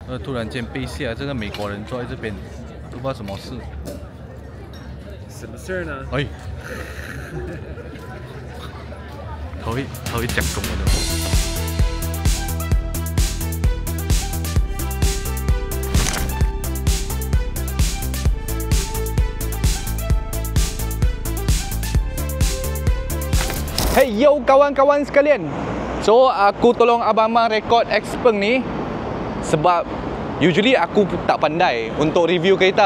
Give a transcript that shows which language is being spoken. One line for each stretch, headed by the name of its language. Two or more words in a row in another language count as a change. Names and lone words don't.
Chinese: 突然间被吓，这个美国人坐在这边，都不知道什么事。什么事儿呢？哎，他会讲中文的。
Malay: Hey yo kawan-kawan sekalian. So aku tolong abang-abang rekod Xpeng ni sebab usually aku tak pandai untuk review kereta.